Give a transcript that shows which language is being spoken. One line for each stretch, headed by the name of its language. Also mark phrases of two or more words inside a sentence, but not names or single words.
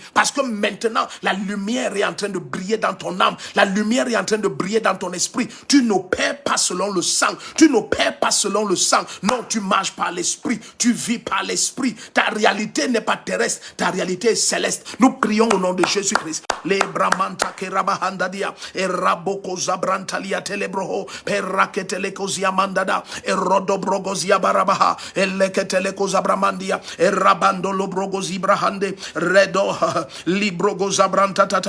French: Parce que maintenant, la lumière est en train de briller dans ton âme. La lumière est en train de briller dans ton esprit. Tu n'opères pas selon le sang. Tu n'opères pas selon le sang. Non, tu marches par l'esprit. Tu vis par l'esprit. Ta réalité n'est pas terrestre. Ta réalité est céleste. Nous prions au nom de Jésus-Christ. Les bramanta kerabahandadia et raboko zabrantalia telebroho peraketelekozia mandada et rodobrogozia barabaha et leketelekozabramandia et rabando lobrogozi brahande redo librogozabrantata